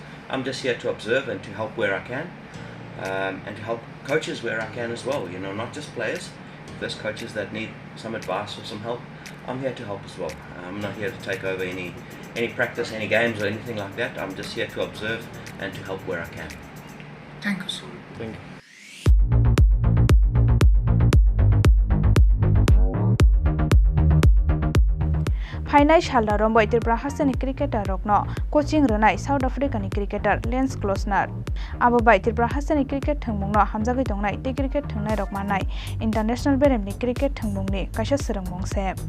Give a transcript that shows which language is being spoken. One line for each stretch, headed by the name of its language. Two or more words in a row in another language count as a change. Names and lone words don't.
English: I'm just here to observe and to help where I can, and to help coaches where I can as well. You know, not just players. If there's coaches that need some advice or some help, I'm here to help as well. I'm not here to take over any practice, any games or anything like that. I'm just here to observe and to help where I can. Thank you, sir. Thank you.
Kok Borok: फाइनाय सालदा रंबाय त्रिपुरा हास्टेनि क्रिकेटर रकनो कोचिंग रनाय साउथ आफ्रिकानि क्रिकेटर क्लोसनार आबो बाय त्रिपुरा हास्टेनि क्रिकेट थंमुंनो हामजागै दंनाय टे क्रिकेट थंनाय रकमानाय इंटरनेशनल बेरेमनि क्रिकेट थंमुंनि कायसा सोरंमंसे